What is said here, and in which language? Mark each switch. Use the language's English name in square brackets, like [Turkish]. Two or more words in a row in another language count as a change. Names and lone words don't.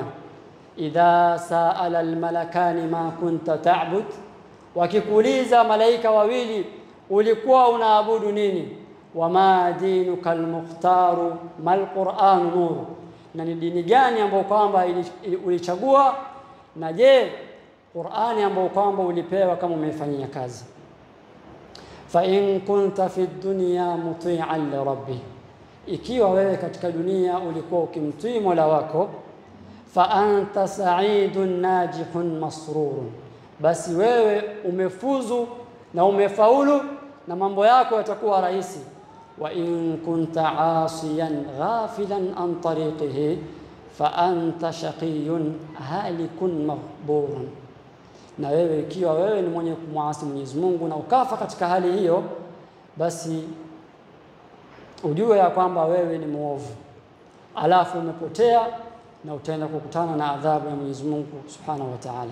[Arabic] إذا سأل الملكان ما كنت تعبد, [Swahili] wakikuuliza malaika wawili ulikuwa unaabudu nini? [Arabic] وما دينك المختار ما القرآن نور, [Swahili] na ni dini gani ambayo kwamba ulichagua? Na je, Qur'ani ambayo kwamba ulipewa kama umefanyia kazi? [Arabic] فإن كنت في الدنيا مطيعا لربي, [Swahili] ikiwa wewe katika dunia ulikuwa ukimtii Mola wako, [Arabic] فأنت سعيد ناجح مسرور, [Swahili] basi wewe umefuzu na umefaulu na mambo yako yatakuwa rahisi. [Arabic] وإن كنت عاصيا غافلا عن طريقه فأنت شقي هالك مغبور, [Swahili] Na wewe ikiwa wewe ni mwenye kumwasi Mwenyezi Mungu na ukafa katika hali hiyo, basi ujue ya kwamba wewe ni muovu, alafu umepotea na utaenda kukutana na adhabu ya Mwenyezi Mungu [Arabic] سبحانه وتعالى.